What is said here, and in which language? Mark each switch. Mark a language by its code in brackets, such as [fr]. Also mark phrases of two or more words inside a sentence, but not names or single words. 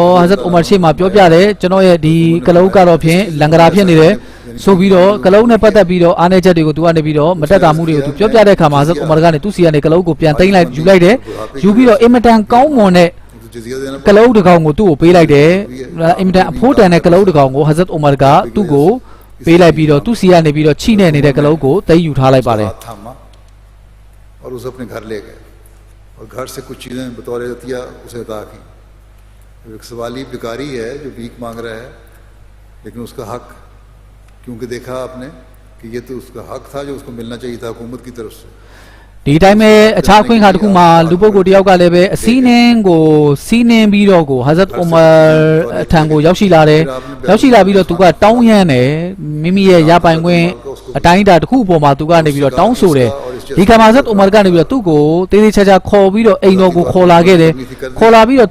[my] ဟဇတ်ဥမာရှေ့မှာပြောပြတယ်ကျွန်တော်ရဲ့ဒီကလုတ်ကတော့ဖြင့်လန်ဂရာဖြစ်နေတယ်ဆိုပြီးတော့ကလုတ်နဲ့ပတ်သက်ပြီးတော့အားနည်းချက်တွေကိုသူကနေပြီးတော့မတက်တာမှုတွေကိုသူပြောပြတဲ့အခါမှာဟဇတ်ဥမာကနေသူစီကနေကလုတ်ကိုပြန်သိမ်းလိုက်ယူလိုက်တယ်ယူပြီးတော့အင်မတန်ကောင်းမွန်တဲ့ကလုတ်တစ်ကောင်ကိုသူ့ကိုပေးလိုက်တယ်အင်မတန်အဖိုးတန်တဲ့ကလုတ်တစ်ကောင်ကိုဟဇတ်ဥမာကသူ့ကိုပေးလိုက်ပြီးတော့သူ့စီကနေပြီးတော့ချိနဲ့နေတဲ့ကလုတ်ကိုသိမ်းယူထားလိုက်ပါတယ် [hi] और उसे अपने घर ले गए और घर से कुछ चीज़ें बतौर अतिया उसे अता की एक सवाली भिखारी है जो भीख मांग रहा है लेकिन उसका हक क्योंकि देखा आपने कि ये तो उसका हक था जो उसको मिलना चाहिए था हुकूमत की तरफ से [my] ဒီတိုင်းပဲအခြားခွင့်ခါတစ်ခုမှာလူပုဂ္ဂိုလ်တယောက်ကလည်းပဲအစည်းနှင်းကိုစီးနှင်းပြီးတော့ကိုဟဇတ်ဥမာထံကိုရောက်ရှိလာတယ်ရောက်ရှိလာပြီးတော့သူကတောင်းရမ်းတယ်မိမိရဲ့ရပိုင်ခွင့် အတိုင်းအတာတစ်ခုအပေါ်မှာသူကနေပြီးတော့တောင်းဆိုတယ်ဒီကမှာဟဇတ်ဥမာကနေပြီးတော့သူ့ကိုတေးသေးချာချာခေါ်ပြီးတော့အိမ်တော်ကိုခေါ်လာခဲ့တယ်ခေါ်လာပြီးတော့